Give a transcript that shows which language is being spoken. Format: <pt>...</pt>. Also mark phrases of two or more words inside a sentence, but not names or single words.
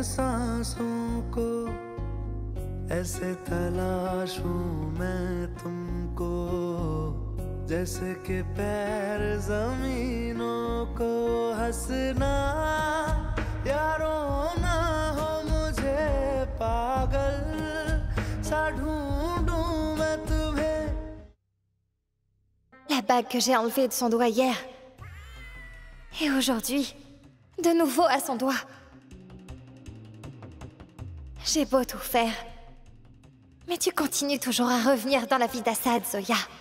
<hi>सांसों को ऐसे तलाशूं मैं तुमको जैसे कि पैर जमीनों को हंसना या रोना हो मुझे पागल सा ढूंढूं मैं तुम्हें</hi> <fr>La bague que j'ai enlevée de son doigt hier. Et aujourd'hui, de nouveau à son doigt. J'ai beau tout faire. Mais tu continues toujours à revenir dans la vie d'Assad, Zoya.</fr>